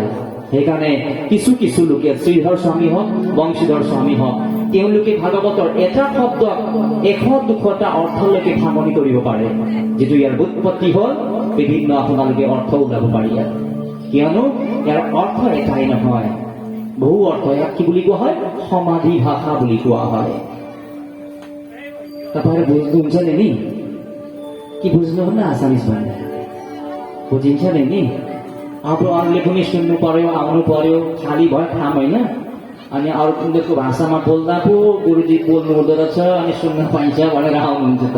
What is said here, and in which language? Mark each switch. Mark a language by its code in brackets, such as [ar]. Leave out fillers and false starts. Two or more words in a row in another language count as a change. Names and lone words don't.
[as] সেইকাৰণে কিছু কিছু লোকে শ্ৰীধৰ স্বামী হওক বংশীধৰ স্বামী হওক তেওঁলোকে ভাগৱতৰ এটা শব্দক 100-200টা অৰ্থলৈকে ভাঙনি কৰিব পাৰে, যিটো ইয়াৰ উৎপত্তি হ'ল বিভিন্ন আপোনালোকে অৰ্থ ওলাব পাৰি। কিয়নো ইয়াৰ অৰ্থ এটাই নহয়, বহু অৰ্থ। ইয়াক কি বুলি কোৱা হয়? সমাধি ভাষা বুলি কোৱা হয়। [ne] तपाईँहरू बुझ्नुहुन्छ नि? कि बुझ्नुहुन्न आसामिज भन्ने? बुझिन्छ नि? अब अरूले पनि सुन्नु पर्यो, आउनु पर्यो, खाली भयो ठाम होइन। अनि अरू उनीहरूको भाषामा बोल्दा पो गुरुजी बोल्नु हुँदो रहेछ अनि सुन्न पाइन्छ भनेर आउनुहुन्छ त।